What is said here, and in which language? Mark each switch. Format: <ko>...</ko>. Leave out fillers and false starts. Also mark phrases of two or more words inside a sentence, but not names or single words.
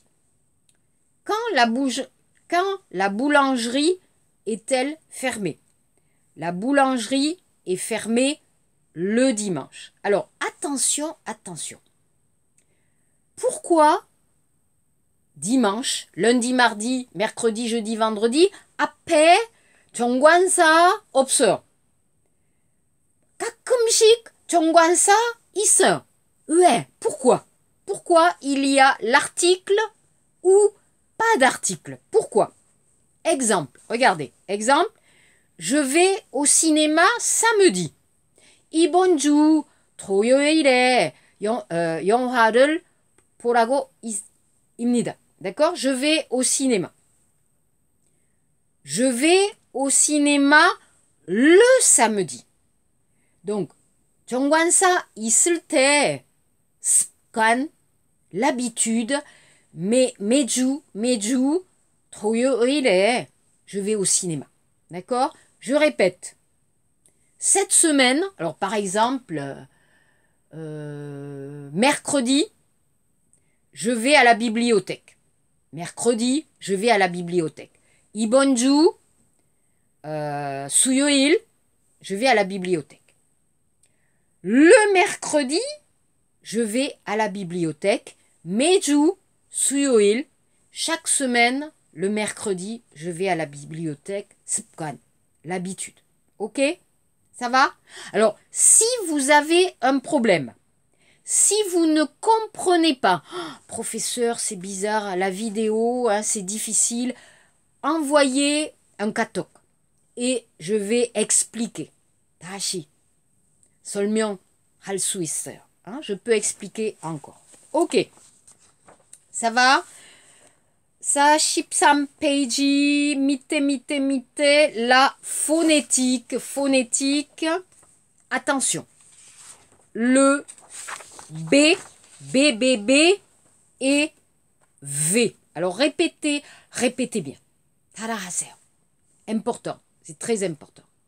<fr>Quand la boulangerie est-elle fermée? La boulangerie est fermée le dimanche. Alors, attention, attention. Pourquoi dimanche, lundi, mardi, mercredi, jeudi, vendredi,</fr> <ko>앞에 정관사 없어요? 가끔씩 정관사 있어요. 왜?</ko> <fr>Pourquoi? Pourquoi il y a l'article ou pas d'article? Pourquoi? Exemple, regardez, exemple, je vais au cinéma samedi.</fr> <ko>이번 주 토요일에 영화를 보라고 입니다.</ko> <fr>D'accord? Je vais au cinéma. Je vais au cinéma le samedi. Donc,</fr> <ko>정관사 있을 때 습관,</ko> <fr>l'habitude, mais</fr> <ko>매주 토요일에</ko> <fr>je vais au cinéma. D'accord? Je répète. Cette semaine, alors par exemple, mercredi, je vais à la bibliothèque. Mercredi, je vais à la bibliothèque.</fr> <ko>이번 주, 수요일,</ko> <fr>je vais à la bibliothèque. Le mercredi, je vais à la bibliothèque.</fr> <ko>매주, 수요일,</ko> <fr>chaque semaine, le mercredi, je vais à la bibliothèque. 습관, l'habitude. Ok? Ça va? Alors, si vous avez un problème, si vous ne comprenez pas, oh, professeur, c'est bizarre, la vidéo, hein, c'est difficile, envoyez un katok et je vais expliquer.</fr> <ko>다시 설명할 수 있어요.</ko> <fr>Hein, je peux expliquer encore. Ok, ça va? 43</fr> <ko>페이지 밑에</ko> <fr>la phonétique. Attention. Le B et V. Alors répétez bien. 따라하세요. Important, c'est très important.</fr>